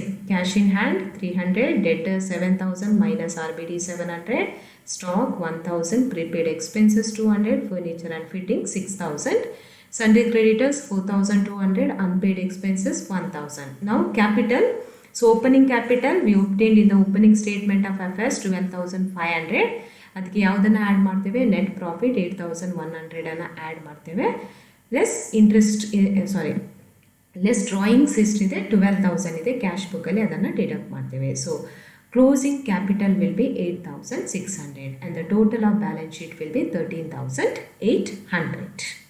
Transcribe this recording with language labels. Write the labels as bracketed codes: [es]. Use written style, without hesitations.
[en] Cash in hand 300, debtor 7000 minus RBD 700, stock 1000, prepaid expenses 200, furniture and fitting 6000, sundry creditors 4200, unpaid expenses 1000. Now capital. So opening capital we obtained in the opening statement of affairs 12500. [kn] ಅದಕ್ಕೆ ಯಾವುದನ್ನು add ಮಾಡ್ತೇವೆ, net profit 8100 ಅನ್ನು add ಮಾಡ್ತೇವೆ. [en] less interest less drawings [kn] ಎಷ್ಟಿದೆ 12000 ಇದೆ cash ಬುಕ್ಕಲ್ಲಿ, ಅದನ್ನು deduct ಮಾಡ್ತೇವೆ. [en] So closing capital will be 8600 and the total of balance sheet will be 13800.